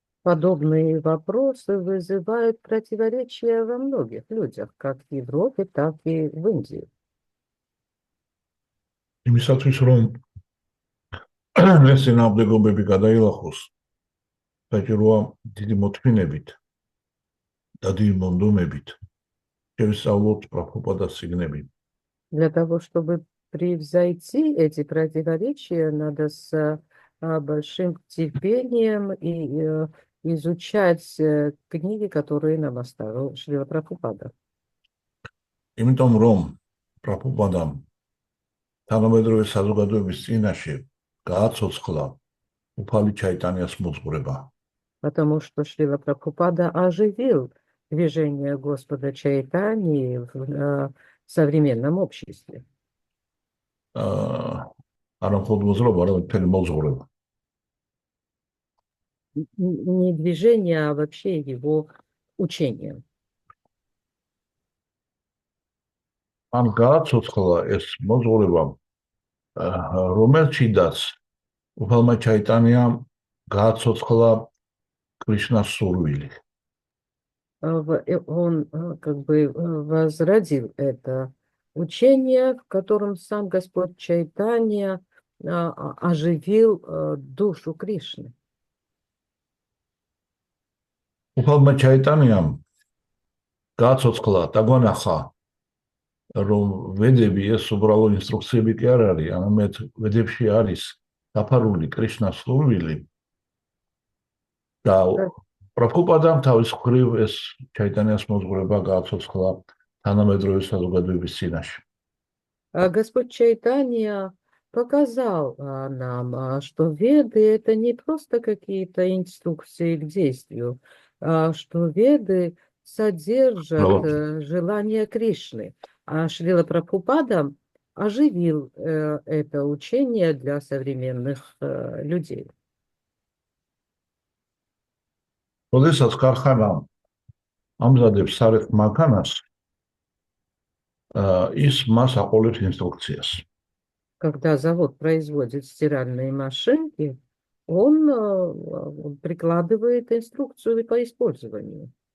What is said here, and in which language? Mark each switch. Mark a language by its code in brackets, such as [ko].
[ru] Подобные вопросы вызывают противоречия во многих людях, как в Европе, так и в Индии. [ka] იმისათვის რომ ეს წინამდებობები გადაილახოს, საჭიროა დიდი მოთმინებით და დიდი მონდომებით შევისწავლოთ პრაბჰუპადას წიგნები. [ru] Для того, чтобы превзойти эти противоречия, надо с большим терпением и изучать книги, которые нам оставил Шрила Прабхупада. [ka] იმიტომ რომ პრაბჰუპადამ თანამედროვე საზოგადოების წინაშე გააცოცხლა უფალი ჩაიტანიას მოძღვრება. [ru] Потому что Шрила Прабхупада оживил движение Господа Чайтаньи в современном обществе. [ka] არა მხოლოდ მოძღვრება, არამედ მთელი მოძღვრება. [ru] Не движение, а вообще его учение. [ka] ან გააცოცხლა ეს მოძღვრება, რომელშიდაც უფალმა ჩაიტანიამ გააცოცხლა კრიშნას სურვილი. [ru] Он как бы возродил это учение, в котором сам Господь Чайтанья оживил душу Кришны. [ka] უფალმა ჩაიტანიამ გააცოცხლა და გვანახა რომ ვედები ეს უბრალო ინსტრუქციები კი არ არის, არამედ ვედებში არის დაფარული კრიშნას სურვილი და პრაბჰუპადამ თავის მხრივ ეს ჩაიტანიას მოძღვრება გააცოცხლა თანამედროვე საზოგადოების წინაშე. [ru] Господь Чайтанья показал нам, что Веды это не просто какие-то инструкции к действию, а что Веды содержат желание Кришны. А Шрила Прабхупада оживил это учение для современных людей. [ka] როდესაც ქარხანა ამზადებს სარეთ მანქანას, ის მას აყოლებს ინსტრუქციას. [ru] Когда завод производит стиральные машинки, он прикладывает инструкцию по использованию.